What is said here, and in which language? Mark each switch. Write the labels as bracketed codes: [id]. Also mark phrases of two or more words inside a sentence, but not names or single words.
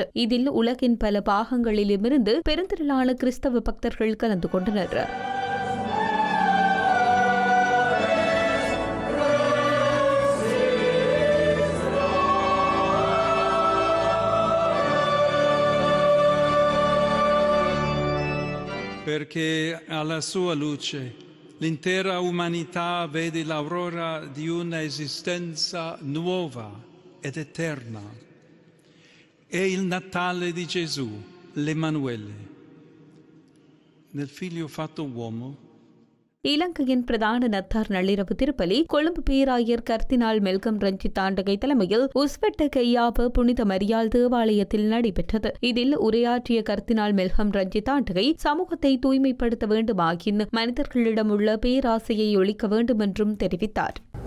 [ta] இதில் உலகின் பல பாகங்களிலுமிருந்து பெருந்திரளான கிறிஸ்தவ பக்தர்கள் கலந்து கொண்டனர். [it] Perché alla sua luce l'intera umanità vede l'aurora di una esistenza nuova ed eterna. È il Natale di Gesù, l'Emanuele, nel Figlio fatto uomo. [ta] இலங்கையின் பிரதான நத்தார் நள்ளிரவு திருப்பலி கொழும்பு பேராயர் கர்தினால் மெல்கம் ரஞ்சித் தாண்டகை தலைமையில் உஸ்வெட்ட கையாப புனித மரியாள் தேவாலயத்தில் நடைபெற்றது. இதில் உரையாற்றிய கர்தினால் மெல்கம் ரஞ்சித் தாண்டகை சமூகத்தை தூய்மைப்படுத்த வேண்டுமாயின் மனிதர்களிடம் உள்ள பேராசையை ஒழிக்க வேண்டும் என்றும் தெரிவித்தார்.